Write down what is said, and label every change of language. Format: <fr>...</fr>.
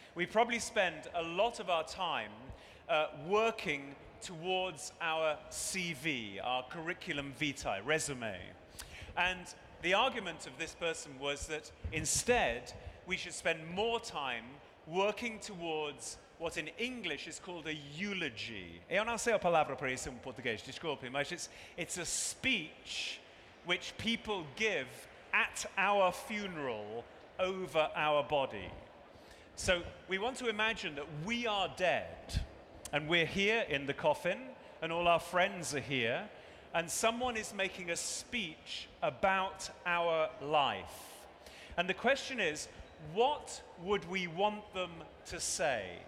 <en>We probably spend a lot of our time working towards our CV, our curriculum vitae, resume. And the argument of this person was that instead we should spend more time working towards what in English is called a eulogy.</en> <pt>Eu não sei a palavra para isso em português, desculpe, mas</pt> <en>it's a speech which people give at our funeral over our body. So we want to imagine that we are dead and we're here in the coffin and all our friends are here and someone is making a speech about our life. And the question is, what would we want them to say?</en>